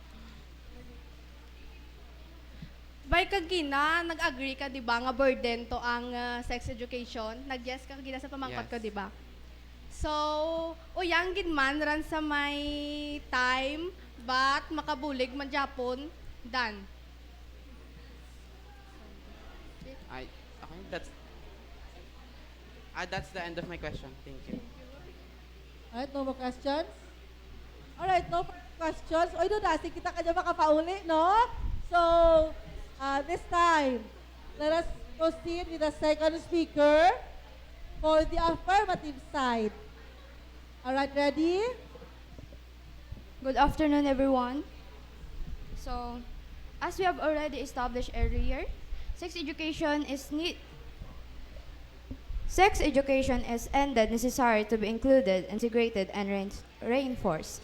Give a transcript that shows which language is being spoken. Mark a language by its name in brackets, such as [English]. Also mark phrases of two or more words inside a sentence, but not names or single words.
[Hiligaynon] Bay kagina, nag-agree ka, di ba, nga burden to ang [English] sex education. [Hiligaynon] Nag-yes ka kagina sa pamangkot ko, [English] Yes. [Hiligaynon] di ba? So, uyang gid man ran sa may time, but makabulig man Japon, [English] done. Ay, okay, that's the end of my question. Thank you. Alright, no more questions? Alright, no more questions. [Hiligaynon] Oy, doon na, kita ka dyan makapauli, no? [English] So, this time, let us proceed with the second speaker for the affirmative side. Alright, ready? Good afternoon, everyone. So, as we have already established earlier, sex education is ended, necessary to be included, integrated, and reinforced.